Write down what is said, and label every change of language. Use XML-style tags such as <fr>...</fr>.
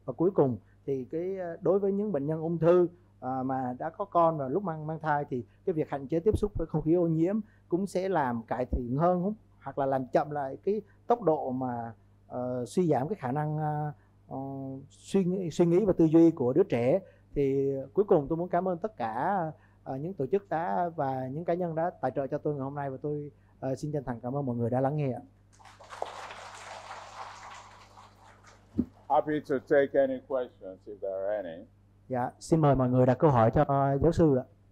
<vi>Và cuối cùng thì đối với những bệnh nhân ung thư mà đã có con và lúc mang thai, thì cái việc hạn chế tiếp xúc với không khí ô nhiễm cũng sẽ làm cải thiện hơn hoặc là làm chậm lại cái tốc độ mà suy giảm cái khả năng suy nghĩ và tư duy của đứa trẻ. Thì cuối cùng tôi muốn cảm ơn tất cả những tổ chức và những cá nhân đã tài trợ cho tôi ngày hôm nay, và tôi xin chân thành cảm ơn mọi người đã lắng nghe.</vi> <en>Happy to take any questions if there are any.</en> <vi>Dạ, xin mời mọi người đặt câu hỏi cho giáo sư ạ.</vi>